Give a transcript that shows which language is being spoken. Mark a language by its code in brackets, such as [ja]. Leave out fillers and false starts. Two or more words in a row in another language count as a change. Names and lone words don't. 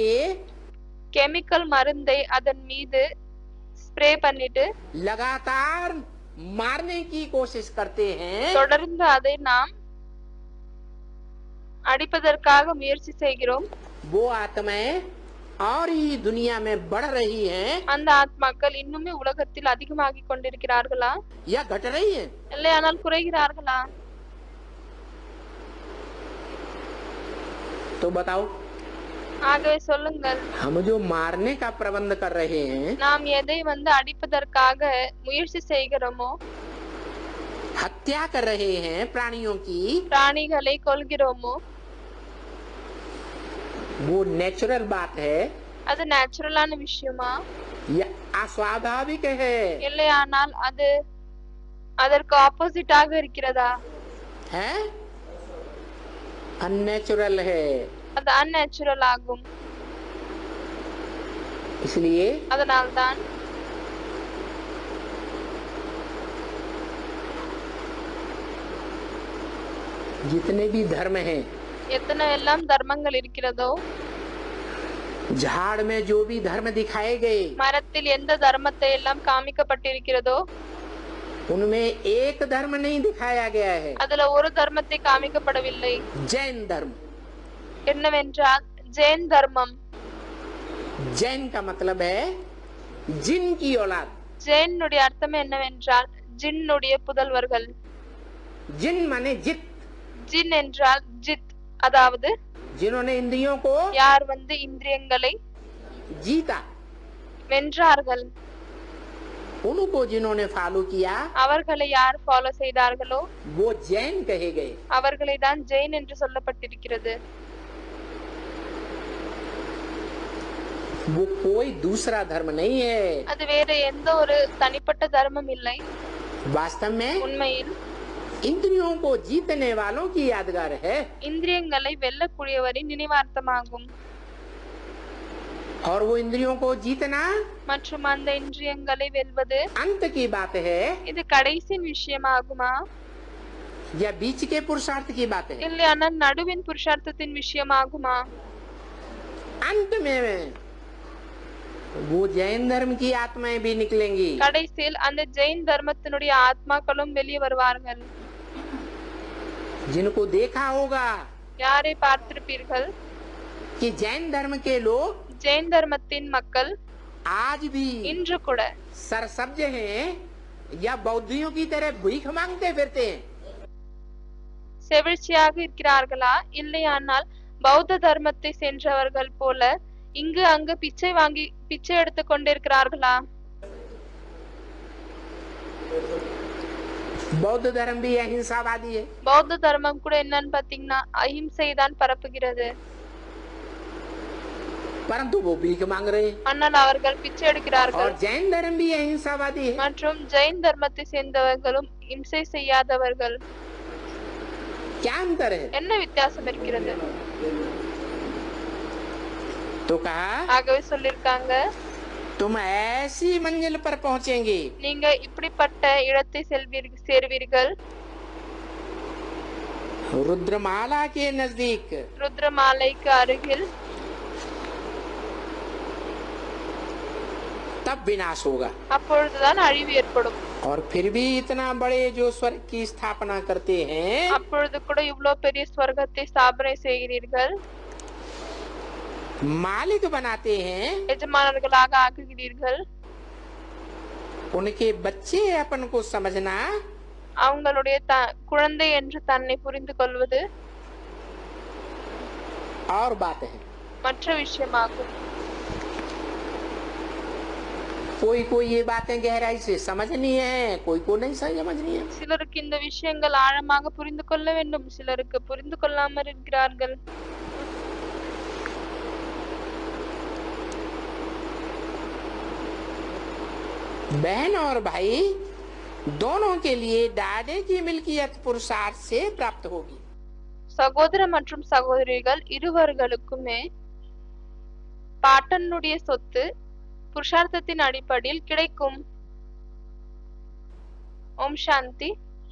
[ta] கெமிக்கல் மருந்தை அதன் மீது ஸ்ப்ரே பண்ணிட்டு [hi] लगातार मारने की कोशिश करते हैं। [ta] தொடர்ந்து அதை நாம் அடிப்பதற்காக முயற்சி செய்கிறோம். [hi] वो आत्माएं और ही दुनिया में बढ़ रही हैं [ta] அந்த ஆத்மாக்கள் இன்னுமே உலகத்தில் அதிகமாகிக் கொண்டிருக்கிறார்களா [hi] या घट रही हैं? [ta] இல்லையானால் குறைகிறார்களா? [hi] तो बताओ, [ta] ஆகவே சொல்லுங்கள், [hi] हम जो मारने का प्रबंध कर रहे हैं, [ta] நாம் எதை அடிப்பதற்காக முயற்சி செய்கிறோமோ, [hi] हत्या कर रहे हैं प्राणियों की, [ta] பிராணிகளை கொல்கிறோமோ, [hi] वो नेचुरल बात है [ta] அது நேச்சுரலான விஷயமா [hi] या अस्वाभाविक है? [ta] இல்லையானால் அது அதற்கு ஆப்போசிட்டாக இருக்கிறதா? [hi] है अननेचुरल है। [ta] அது அன்நேச்சுரல் ஆகும். [hi] इसलिए [ta] அதனால்தான் [hi] जितने भी धर्म हैं, [ta] எத்தனை எல்லாம் தர்மங்கள் இருக்கிறதோ, [hi] झाड़ में जो भी धर्म दिखाए गए, [ta] மரத்தில் எந்த தர்மத்தை எல்லாம் காமிக்கப்பட்டிருக்கிறதோ [hi] उनमें एक धर्म नहीं दिखाया गया है, [ta] அதுல ஒரு தர்மத்தை காமிக்கப்படவில்லை. [hi] जैन धर्म। [ta] என்னவென்றால் ஜெயின் தர்மம். [hi] जैन का मतलब है जिन की औलाद। [ta] ஜெயினுடைய அர்த்தம் என்னவென்றால் ஜின்னுடைய புதல்வர்கள். [hi] जिन माने जित, [ta] ஜின் என்றால் ஜித், அதாவது [hi] जिन्होंने इंद्रियों को [ta] யார் இந்திரியங்களை [hi] जीता, [ta] வென்றார்கள். [hi] उनको जिन्होंने फॉलो किया [ta] அவர்களை யார் ஃபாலோ செய்தார்களோ [hi] वो जैन कहे गए। [ta] அவர்களை தான் ஜெயின் என்று சொல்லப்பட்டிருக்கிறது. [hi] वो कोई दूसरा धर्म नहीं है। [ta] அது வேற எந்த ஒரு தனிப்பட்ட தர்மம் இல்லை. [hi] वास्तव में [ta] உண்மையில் [hi] इंद्रियों को जीतने वालों की यादगार है, [ta] இந்திரியங்களை வெல்லக்கூடியவரின் நினைவார்த்தமாகும். [hi] और वो इंद्रियों को जीतना [ta] மற்றும் அந்த இந்திரியங்களை வெல்வது [hi] अंत की बात है [ta] இது கடைசி விஷயமாகுமா [hi] या बीच के पुरुषार्थ की बात है? [ta] இல்லையானால் நடுவின் புருஷார்த்தத்தின் விஷயமாகுமா? [hi] अंत में वो जैन धर्म की आत्माएं भी निकलेंगी। [ta] கடைசியில் அந்த ஜெயின் தர்மத்தினுடைய ஆத்மாக்களும் வெளியே வருவார்கள். [hi] जिनको देखा होगा [ta] யாரை பார்த்திருப்பீர்கள்? [hi] कि जैन धर्म के लोग [ta] ஜெயின் தர்மத்தின் மக்கள் [hi] आज भी [ta] இன்று கூட [hi] सरसब्ज हैं या बौद्धियों की तरह भीख मांगते फिरते हैं। [ta] செவிழ்ச்சியாக இருக்கிறார்களா, இல்லையானால் பௌத்த தர்மத்தை சென்றவர்கள் போல இங்கு அங்கு பிச்சை எடுத்துக் கொண்டிருக்கிறார்களா? [hi] बौद्ध धर्म भी अहिंसावादी है। [ta] பௌத்த தர்மம் கூட என்னன்னு பாத்தீங்கன்னா அஹிம்சை தான் பரப்புகிறது. [hi] परंतु वो भीख मांग रहे हैं। [ta] ஆனால் அவர்கள் பிச்சை எடுக்கிறார்கள். [hi] और जैन धर्म भी अहिंसावादी है। [ta] மற்றும் ஜெயின் தர்மத்தை சேர்ந்தவர்களும் இம்சை செய்யாதவர்கள். [hi] क्या अंतर है? [ta] என்ன வித்தியாசம் இருக்கிறது? [hi] तो कहा [ta] ஆகவே சொல்லிருக்காங்க, [hi] तुम ऐसी मंजिल पर पहुंचेंगे [ta] நீங்க இப்படிப்பட்ட இடத்தை சேர்வீர்கள். [hi] रुद्रमाला के नजदीक, [ta] ருத்ரமாலைக்கு अருகில். [hi] तब विनाश होगा। [ta] அப்பொழுதுதான் அழிவு ஏற்படும். [hi] और फिर भी इतना बड़े जो स्वर्ग की स्थापना करते हैं, [ta] அப்பொழுது கூட இவ்வளவு பெரிய ஸ்வர்க்கத்தை ஸ்தாபனை செய்கிறீர்கள், [hi] मालिक बनाते हैं, [ta] எஜமானர்களாக ஆக்குகிறீர்கள். [hi] उनके बच्चे अपन को समझना [ta] அவங்களுடைய குழந்தை என்று தன்னை புரிந்து கொள்வது [hi] और बात है। [ta] மற்ற விஷயமாகும். [hi] कोई कोई ये बातें गहराई से समझनी है, कोई को नहीं समझनी है। [ta] சிலருக்கு இந்த விஷயங்கள் ஆழமாக புரிந்து கொள்ள வேண்டும், சிலருக்கு புரிந்து கொள்ளாமல் இருக்கிறார்கள். [hi] बहन और भाई दोनों के लिए डाडे की मिल्कियत पुरुषार्थ से प्राप्त होगी। [ta] சகோதர மற்றும் சகோதரிகள் இருவர்களுக்குமே பாட்டனுடைய சொத்து புருஷார்த்தத்தின் அடிப்படையில் கிடைக்கும். [hi] ओम शांति.